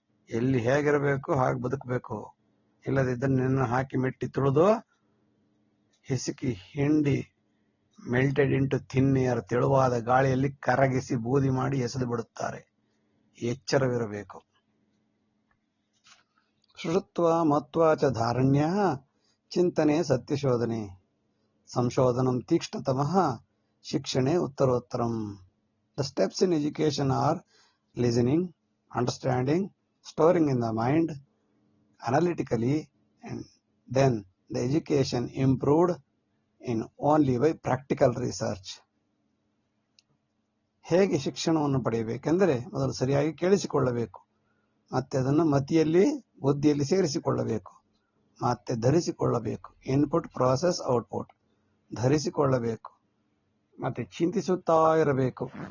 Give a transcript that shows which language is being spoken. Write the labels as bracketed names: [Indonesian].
[Kannada] ಎಲ್ಲಿ ಹೇಗಿರಬೇಕು ಹಾಗೆ ಬದುಕಬೇಕು, ಇಲ್ಲದಿದ್ದರೆ ನಿನ್ನ ಹಾಕಿ ಮೆಟ್ಟಿ ತುಳಿದು ಹಿಸುಕಿ ಹಿಂಡಿ [English] melted into thin air, [Kannada] ತೆಳುವಾದ ಗಾಳಿಯಲ್ಲಿ ಕರಗಿಸಿ ಬೂದಿ ಮಾಡಿ ಎಸೆದು ಬಿಡುತ್ತಾರೆ. ಎಚ್ಚರವಿರಬೇಕು. [Sanskrit] ಶೃತ್ವ ಮತ್ವಾ ಚ ಧಾರಣ್ಯ ಚಿಂತನೆ ಸತ್ಯಶೋಧನೆ ಸಂಶೋಧನಂ ತೀಕ್ಷ್ಣತಮಃ ಶಿಕ್ಷಣೆ ಉತ್ತರೋತ್ತರಂ. [English] The steps in education are listening, understanding, storing in the mind analytically, and then the education improved in only by practical research. [Kannada] ಹೇಗೆ ಶಿಕ್ಷಣವನ್ನು ಪಡೆಯಬೇಕೆಂದರೆ ಮೊದಲು ಸರಿಯಾಗಿ ಕೇಳಿಸಿಕೊಳ್ಳಬೇಕು, ಮತ್ತೆ ಅದನ್ನು ಮತಿಯಲ್ಲಿ ಬುದ್ಧಿಯಲ್ಲಿ ಸೇರಿಸಿಕೊಳ್ಳಬೇಕು, ಮತ್ತೆ ಧರಿಸಿಕೊಳ್ಳಬೇಕು. ಇನ್ಪುಟ್ ಪ್ರಾಸೆಸ್ ಔಟ್ಪುಟ್, ಧರಿಸಿಕೊಳ್ಳಬೇಕು, ಮತ್ತೆ ಚಿಂತಿಸುತ್ತಾ ಇರಬೇಕು.